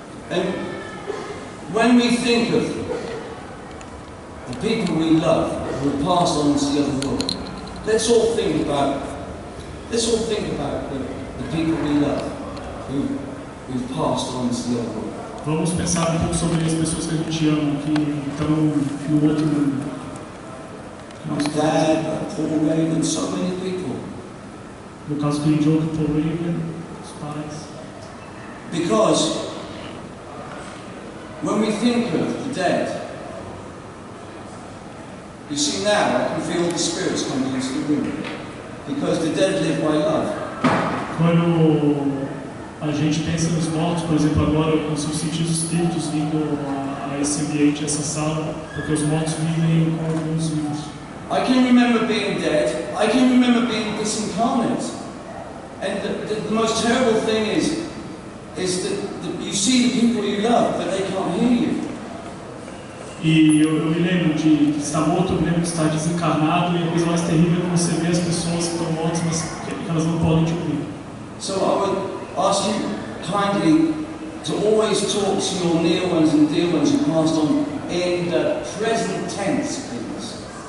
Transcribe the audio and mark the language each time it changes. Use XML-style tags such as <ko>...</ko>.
<en>And when we think of the people we love who have passed on to the other world, let's all think about the people we love who've passed on to the other world.</en> <pt>Vamos pensar um pouco sobre as pessoas que a gente ama, que estão no outro mundo.</pt> <en>My dad, Paul Raven, so many people.</en> <pt>No caso do Killing Joke, Paul Raven, os pais.</pt> <en>Because when we think of the dead, you see now I can feel the spirits coming into the room. Because the dead live by love.</en> <pt>Quando a gente pensa nos mortos, por exemplo, agora eu consigo sentir os espíritos vindo a esse ambiente, a essa sala, porque os mortos vivem com os vivos.</pt> <en>I can remember being dead. I can remember being disincarnate. And the most terrible thing is that you see the people you love, but they can't hear you.</en> <pt>E eu me lembro de estar morto, eu me lembro de estar desencarnado, e a coisa mais terrível é você ver as pessoas que estão mortas, mas que elas não podem te ouvir.</pt> <en>So I would ask you kindly to always talk to your near ones and dear ones who passed on in the present tense, please.</en>